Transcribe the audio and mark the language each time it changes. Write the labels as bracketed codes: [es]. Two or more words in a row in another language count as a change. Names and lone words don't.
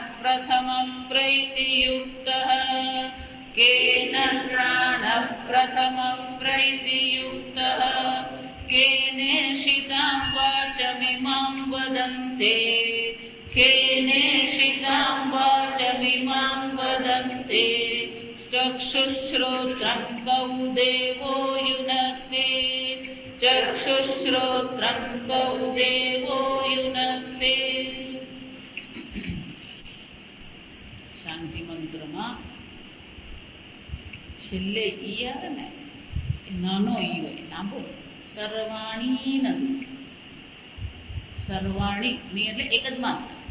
[sa] प्रथमं प्रैतियुक्तः केन प्राणः प्रथमं प्रैतियुक्तः केनेषितां वाचमिमां वदन्ते केनेषितां वाचमिमां वदन्ते चक्षुश्रोत्रं कौ देवो युनक्ते चक्षुश्रोत्रं कौ देवो युनक्ते. [gu] શાંતિ મંત્રમાં છેલ્લે ઈ આવે ને નાનો ઈ હોય, લાંબો સર્વાણી નથી. સર્વાણી ની એટલે એક જ માત્ર.